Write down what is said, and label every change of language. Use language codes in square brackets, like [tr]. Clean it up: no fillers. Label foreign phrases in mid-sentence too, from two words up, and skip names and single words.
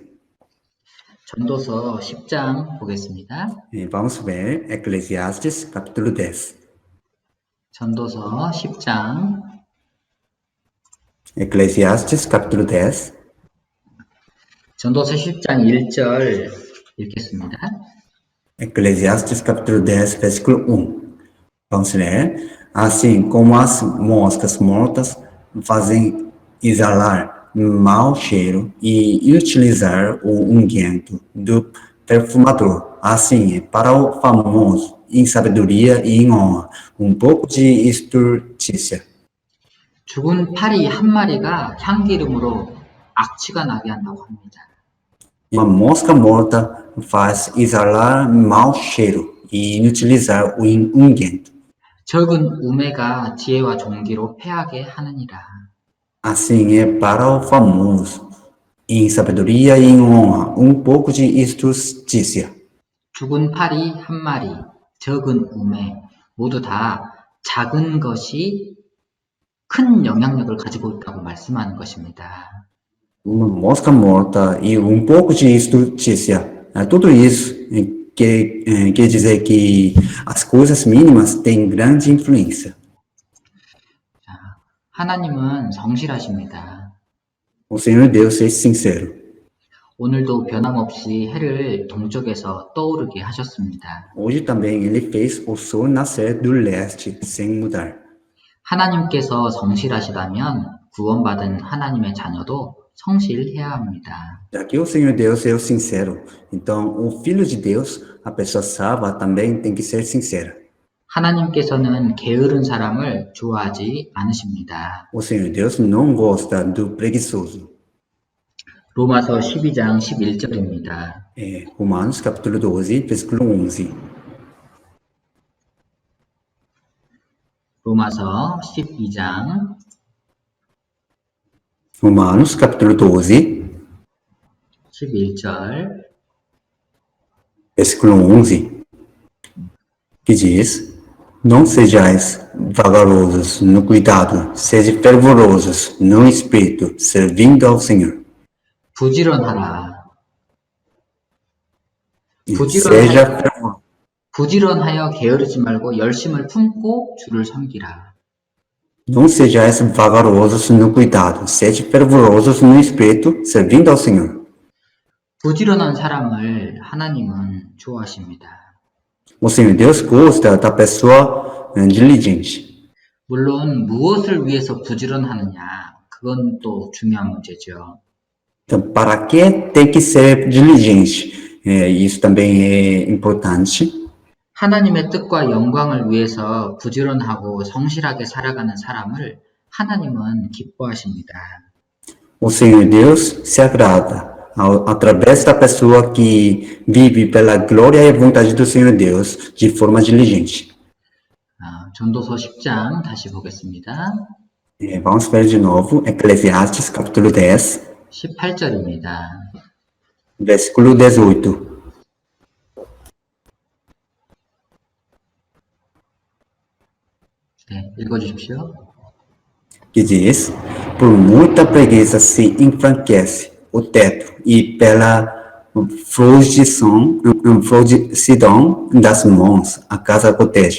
[ko] 전도서 10장 보겠습니다. [pt] Vamos ver Eclesiastes capítulo 10. [ko] 전도서 10장 [pt] Eclesiastes capítulo 10. [ko] 전도서 10장 1절 읽겠습니다. [pt] Eclesiastes capítulo 10, versículo 1. Vamos ler. Assim como as moscas mortas fazem exalar mau cheiro e utilizar o unguento do perfumador, assim é para o famoso em sabedoria e em honra, pouco de estultícia. [ko] 죽은 파리 한 마리가 향기름으로 악취가 나게 한다고 합니다. [pt] Uma mosca morta faz exalar mau cheiro e inutilizar o unguento. [ko] 적은 우매가 지혜와 종기로 패하게 하느니라. [pt] Assim é para o famoso, em sabedoria e em honra, pouco de estultícia. [ko] 죽은 파리 한 마리, 적은 우매, 모두 다 작은 것이 큰 영향력을 가지고 있다고 말씀하는 것입니다. [pt] Uma mosca morta e pouco de estultícia. Tudo isso quer dizer que as coisas mínimas têm grande influência. [ko] 하나님은 성실하십니다. [pt] O Senhor Deus é sincero. [ko] 오늘도 변함없이 해를 동쪽에서 떠오르게 하셨습니다. [pt] Hoje também ele fez o sol nascer do leste sem mudar. [ko] 하나님께서 성실하시다면 구원받은 하나님의 자녀도 성실해야 합니다. [pt] Já que o Senhor Deus é o sincero, então o Filho de Deus, a pessoa salva, também tem que ser sincera. [ko] 하나님께서는 게으른 사람을 좋아하지 않으십니다. [pt] O Senhor Deus não gosta do preguiçoso. [ko] 로마서 12장 11절입니다. [pt] Romanos capítulo 12, versículo 11. [ko] 로마서 12장 [pt] Romanos capítulo 12, [ko] 11절 [pt] versículo 11, que diz: Não sejais vagarosos no cuidado, sede fervorosos no espírito, servindo ao Senhor. [ko] 부지런하라. [pt] Seja fervoroso. [ko] 부지런하여 게으르지 말고 열심을 품고 주를 섬기라. [pt] Não sejais vagarosos no cuidado, sede fervorosos no espírito, servindo ao Senhor. [ko] 부지런한 사람을 하나님은 좋아하십니다. [pt] O Senhor Deus gosta da pessoa diligente. [ko] 물론 무엇을 위해서 부지런하느냐, 그건 또 중요한 문제죠. [pt] Então, para que tem que ser diligente? Isso também é importante. [ko] 하나님의 뜻과 영광을 위해서 부지런하고 성실하게 살아가는 사람을 하나님은 기뻐하십니다. [pt] O Senhor Deus se agrada através da pessoa que vive pela glória e vontade do Senhor Deus de forma diligente. [ko] 전도서 10장 다시 보겠습니다. [pt] Vamos ver de novo Eclesiastes capítulo 10, [ko] 18절입니다. [pt] versículo 18. [ko] 네, 읽어주십시오. [pt] Que diz: Por muita preguiça se enfraquece o teto e pela florição das mãos a casa goteja.